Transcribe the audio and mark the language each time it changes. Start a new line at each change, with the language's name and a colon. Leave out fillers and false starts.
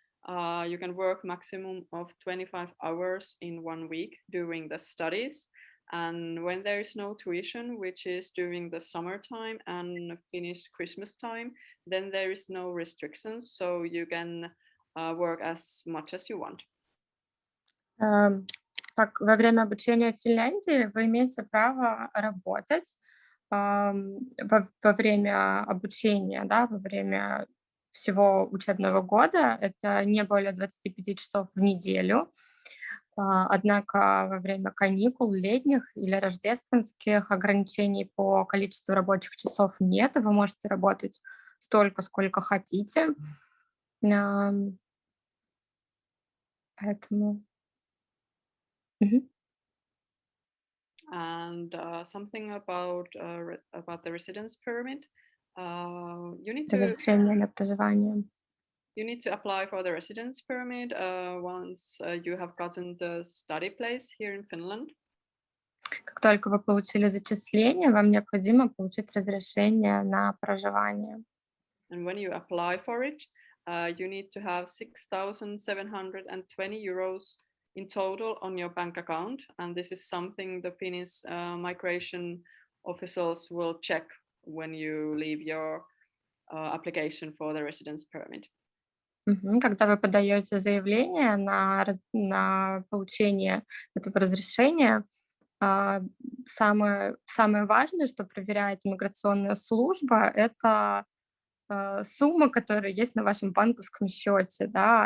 English: You can work maximum of 25 hours in 1 week during the studies. And when there is no tuition, which is during the summertime and Finnish Christmas time, then there is no restrictions. So you can work as much as you want.
Russian: Так, во время обучения в Финляндии вы имеете право работать во время обучения, да, во время всего учебного года. Это не более 25 часов в неделю. Однако во время каникул летних или рождественских ограничений по количеству рабочих часов нет, и вы можете работать столько, сколько хотите. Поэтому...
English: And something about the residence permit. You need
Russian: Разрешение на проживание.
English: You need to apply for the residence permit once you have gotten the study place here in Finland.
Russian: Как только вы получили зачисление, вам необходимо получить разрешение на проживание.
English: And when you apply for it, you need to have 6,720 euros in total on your bank account. And this is something the Finnish migration officials will check when you leave your application for the residence permit.
Russian: Когда вы подаете заявление на получение этого разрешения, самое важное, что проверяет иммиграционная служба, это сумма, которая есть на вашем банковском счете. Да?